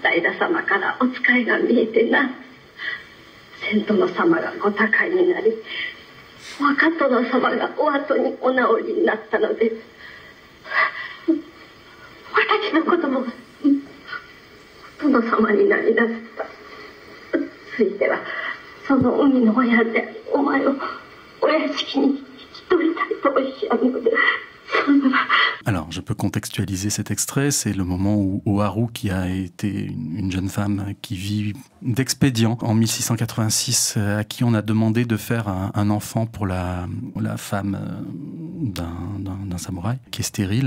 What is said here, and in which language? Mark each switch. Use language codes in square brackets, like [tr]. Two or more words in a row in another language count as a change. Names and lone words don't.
[ja] 松平様からお使いが見えてな、千殿様がご他界になり、若殿様がお後にお直りになったので、私の子供が殿様になりなさった。ついてはその海の親でお前をお屋敷に引き取りたいとおっしゃるので、それは。 [fr] Alors, je peux contextualiser cet extrait. C'est le moment où Oharu, qui a été une jeune femme qui vit d'expédient en 1686, à qui on a demandé de faire un enfant pour la femme d'un samouraï, qui est stérile.